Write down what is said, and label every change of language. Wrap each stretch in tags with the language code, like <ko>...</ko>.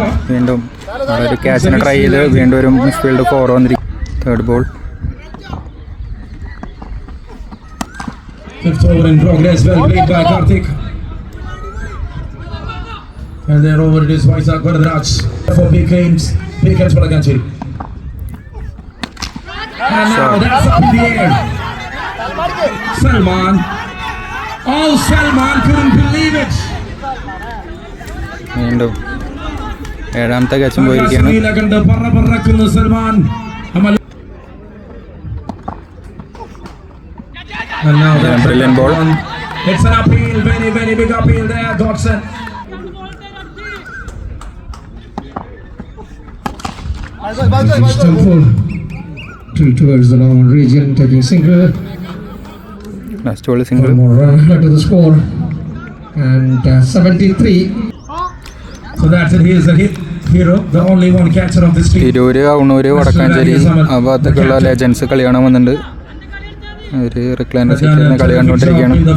<ml>വീണ്ടും ഒരു ക്യാച്ചിനെ ട്രൈ ചെയ്ത് വീണ്ടും ഒരു മിസ്ഫീൽഡ് 4 വന്നിരിക്കും.</ml> <en>Third ball. Fifth over in progress, well played by Karthik. And then over it is Vaisak Varadaraj for Beacons Valaganchi. And now that's up in the air. Salman. Oh, Salman couldn't believe it.</en> <ml>വീണ്ടും ഏഴാമത്തെ ക്യാച്ചും പോയിരിക്കുകയാണ്. പറക്കുന്നു Salman.</ml> <en>And now that's brilliant ball. It's an appeal, very, very big appeal there, Dodson. Full towards the long region, taking single. Last ball single. One more run to the score, and 73. So that's it. He is the hero, the only one catcher of this team.</en> <ml>Tirur, Kannur, Vadakkanchery ആ ഭാഗത്തൊക്കെയുള്ള legends കളി കാണാൻ വന്നിട്ടുണ്ട്. ഒരു recliner സീറ്റിൽ കളി കണ്ടുകൊണ്ടിരിക്കുകയാണ്.</ml>